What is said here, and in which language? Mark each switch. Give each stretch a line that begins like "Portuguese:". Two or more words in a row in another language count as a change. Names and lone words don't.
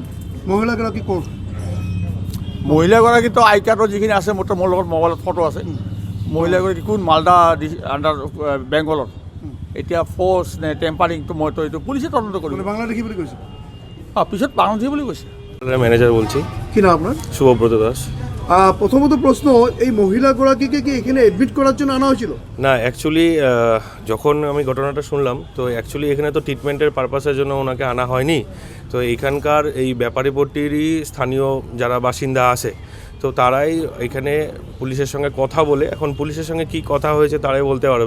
Assamese: মহিলাগৰাকী ক'ত? মহিলাগৰাকীতো আই কাৰ্ডৰ যিখিনি আছে, মোৰ লগত মোবাইলত ফটো আছে। মহিলাগৰাকী কোন মালদা আণ্ডাৰ বেংগলৰ, এতিয়া ফ'ৰ্চ নে টেম্পাৰিংটো মইতো এইটো পুলিচে তদন্ত কৰিব। বাংলাদেশী বুলি কৈছে? পিছত বাংলাদেশী বুলি কৈছে।
Bangla: ম্যানেজার বলছি। কি নাম আপনার? শুভব্রত দাস। প্রথমত প্রশ্ন, এই মহিলাগুলোকে কি এখানে এডমিট করার জন্য আনা হয়েছিল? না, অ্যাকচুয়ালি যখন আমি ঘটনাটা শুনলাম, তো অ্যাকচুয়ালি এখানে তো ট্রিটমেন্টের পারপাসের জন্য ওনাকে আনা হয়নি। তো এখানকার এই ব্যাপারীপট্টিরই স্থানীয় যারা বাসিন্দা আছে, তো তারাই এখানে পুলিশের সঙ্গে কথা বলে, এখন পুলিশের সঙ্গে কি কথা হয়েছে তারাই বলতে পারবে।